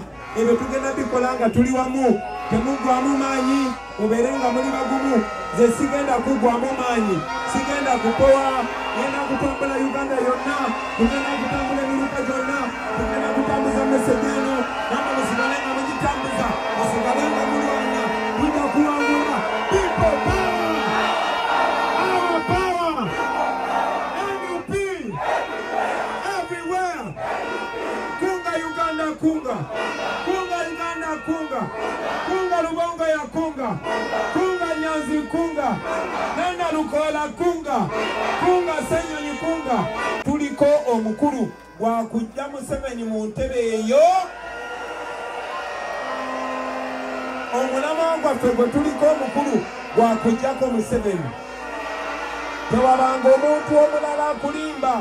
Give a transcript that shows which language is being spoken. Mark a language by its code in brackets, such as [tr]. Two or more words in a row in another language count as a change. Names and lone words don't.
[lg] Ebyo tugenda bikola nga tuli wamu, temugwamu maanyi, mubeere nga muli bagumu. Nze sigenda kugwamu maanyi, sigenda kukowa, ngenda kutambula Uganda yonna, tugenda kutambula emiruka gyonna, tugenda kutambuza meseji eno, namwe musigale nga mugitambuza, musigale nga mulwana, tujja kuwangula. [en] People power! Our power! NUP! Everywhere! [lg] Kunga Uganda kunga! Kunga Uganda kunga! Kunga Lubonga ya kunga! Kunga Nyanzi kunga! Nenda Lukola kunga! Kunga Senyonyi kunga! Tuliko omukulu gwakujja Museveni mu ntebe eyo. Omulama gwaffe gwe tuliko omukulu gwakujjako Museveni. Tewabanga omuntu omulala akulimba.